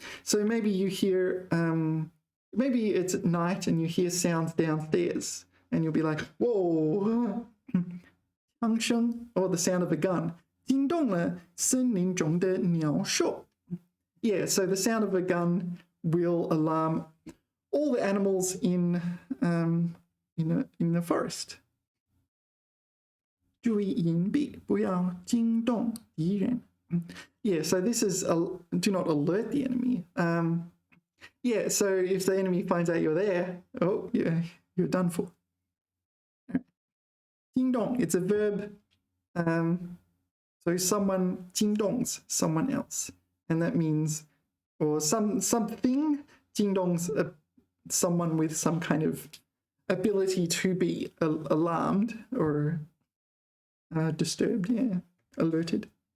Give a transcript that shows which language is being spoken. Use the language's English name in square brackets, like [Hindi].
[English] So maybe you hear, maybe it's at night and you hear sounds downstairs and you'll be like, whoa. 枪声, or the sound of a gun. [Chinese] 惊动了森林中的鸟兽. [English] Yeah, so the sound of a gun will alarm all the animals in the forest. [Chinese] 注意隐蔽，不要惊动敌人. [English] Yeah, so this is do not alert the enemy. Yeah, so if the enemy finds out you're there, oh yeah, you're done for. 惊动, it's a verb. So someone 惊动s someone else, and that means, or something 惊动s someone with some kind of ability to be alarmed or disturbed, yeah, alerted.